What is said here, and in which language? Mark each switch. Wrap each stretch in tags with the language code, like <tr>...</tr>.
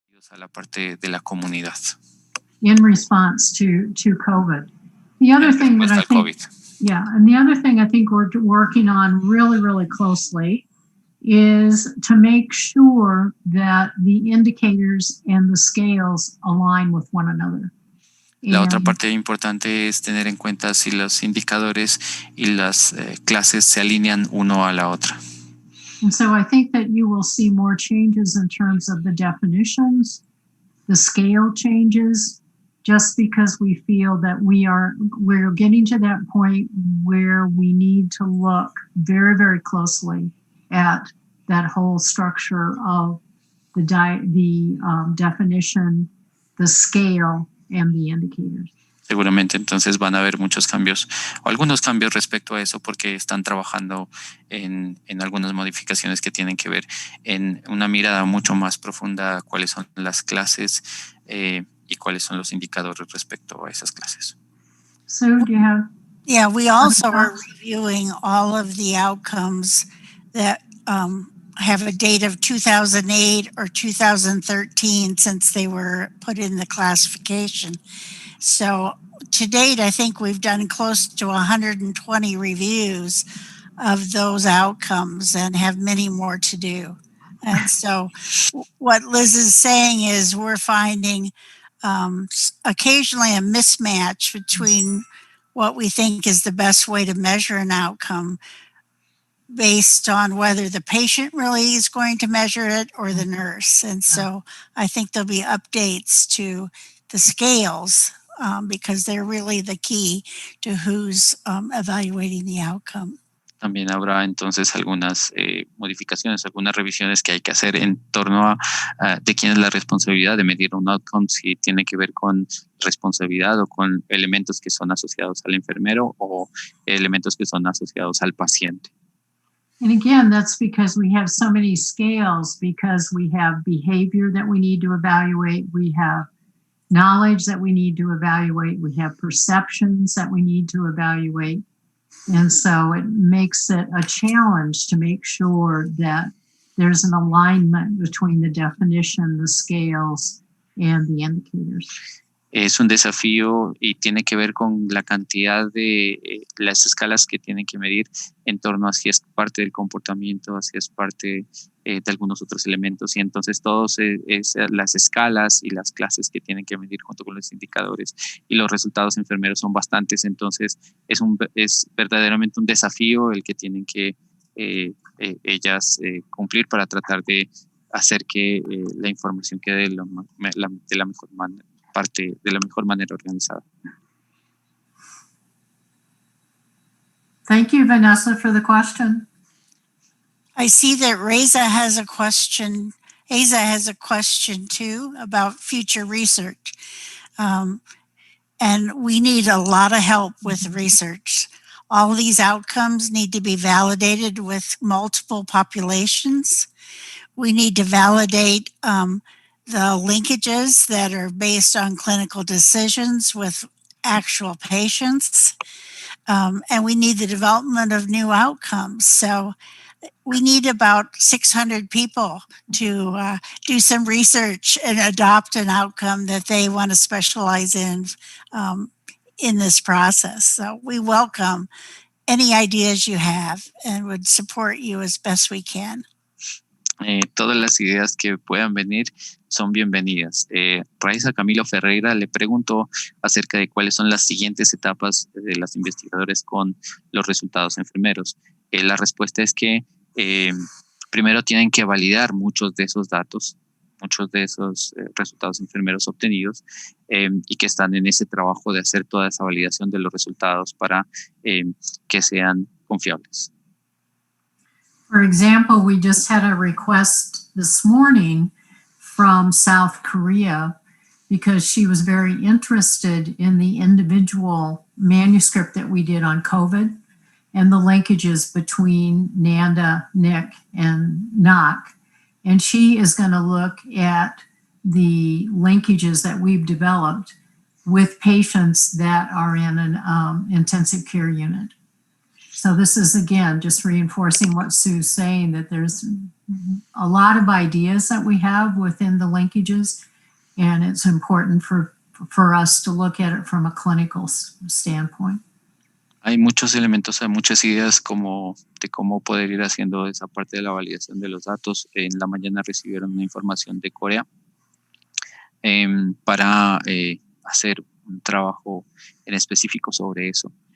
<es>A la parte de la comunidad.</es> <en>In response to COVID. The other thing that I think, and the other thing I think we're working on really closely is to make sure that the indicators and the scales align with one another.</en> <es>La otra parte importante es tener en cuenta si los indicadores y las clases se alinean uno a la otra.</es> <en>And so I think that you will see more changes in terms of the definitions, the scale changes, just because we feel that we're getting to that point where we need to look very closely at that whole structure of the definition, the scale, and the indicators.</en> <es>Seguramente entonces van a haber muchos cambios o algunos cambios respecto a eso porque están trabajando en algunas modificaciones que tienen que ver en una mirada mucho más profunda a cuáles son las clases y cuáles son los indicadores respecto a esas clases.</es> <en>So do you have? Yeah, we also are reviewing all of the outcomes that have a date of 2008 or 2013 since they were put in the classification. So to date, I think we've done close to 120 reviews of those outcomes and have many more to do. And so what Liz is saying is we're finding occasionally a mismatch between what we think is the best way to measure an outcome based on whether the patient really is going to measure it or the nurse. And so I think there'll be updates to the scales because they're really the key to who's evaluating the outcome.</en> <es>También habrá entonces algunas modificaciones, algunas revisiones que hay que hacer en torno a de quién es la responsabilidad de medir un outcome, si tiene que ver con responsabilidad o con elementos que son asociados al enfermero o elementos que son asociados al paciente.</es> <en>And again, that's because we have so many scales, because we have behavior that we need to evaluate, we have knowledge that we need to evaluate, we have perceptions that we need to evaluate. And so it makes it a challenge to make sure that there's an alignment between the definition, the scales, and the indicators.</en> <es>Es un desafío y tiene que ver con la cantidad de las escalas que tienen que medir en torno a si es parte del comportamiento, si es parte de algunos otros elementos. Y entonces todas las escalas y las clases que tienen que medir junto con los indicadores y los resultados enfermeros son bastantes. Entonces es verdaderamente un desafío el que tienen que ellas cumplir para tratar de hacer que la información quede de la mejor manera. Parte de la mejor manera organizada.</es> <en>Thank you, Vanessa, for the question. I see that Reza has a question. Asa has a question too about future research. And we need a lot of help with research. All these outcomes need to be validated with multiple populations. We need to validate the linkages that are based on clinical decisions with actual patients. And we need the development of new outcomes. So we need about 600 people to do some research and adopt an outcome that they want to specialize in this process. So we welcome any ideas you have and would support you as best we can.</en> <es>Todas las ideas que puedan venir son bienvenidas. Raiza Camilo Ferreira le preguntó acerca de cuáles son las siguientes etapas de las investigadores con los resultados enfermeros. La respuesta es que primero tienen que validar muchos de esos datos, muchos de esos resultados enfermeros obtenidos y que están en ese trabajo de hacer toda esa validación de los resultados para que sean confiables.</es> <en>For example, we just had a request this morning from South Korea because she was very interested in the individual manuscript that we did on COVID and the linkages between NANDA, NIC, and NOC. And she is going to look at the linkages that we've developed with patients that are in an intensive care unit. So this is, again, just reinforcing what Sue's saying, that there's a lot of ideas that we have within the linkages, and it's important for us to look at it from a clinical standpoint.</en> <es>Hay muchos elementos, hay muchas ideas de cómo poder ir haciendo esa parte de la validación de los datos. En la mañana recibieron una información de Corea para hacer un trabajo en específico sobre eso.</es>